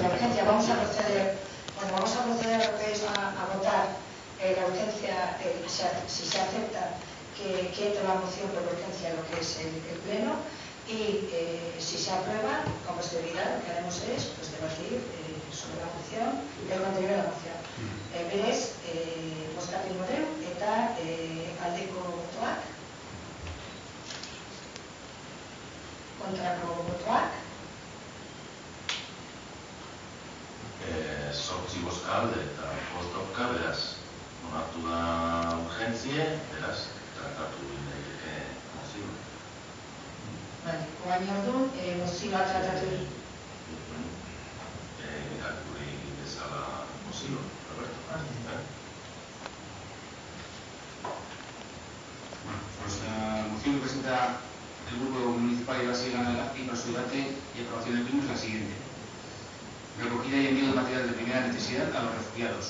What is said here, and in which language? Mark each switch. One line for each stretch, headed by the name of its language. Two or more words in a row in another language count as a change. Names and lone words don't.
Spanish: urgencia, vamos a proceder a lo que es a votar la urgencia, si se acepta que entre la moción por urgencia lo que es el pleno, y si se aprueba, con posterioridad, lo que haremos es pues, debatir sobre la moción, el contenido de la moción.
Basque: Berez, bozkatu model eta aldeko botoak, kontrako botoak. Zortzi bozka alde eta bost aurka, beraz, onartu da urgentzie, beraz, tratatu daiteke mozioa. Orain orduan, mozioa tratatu irakurri bezala mozioa, Roberto.
Spanish: Pues la moción que presenta el Grupo Municipal de Brasil Gana del ACPI para su debate y aprobación del pleno es la siguiente. Recogida y envío de material de primera necesidad a los refugiados.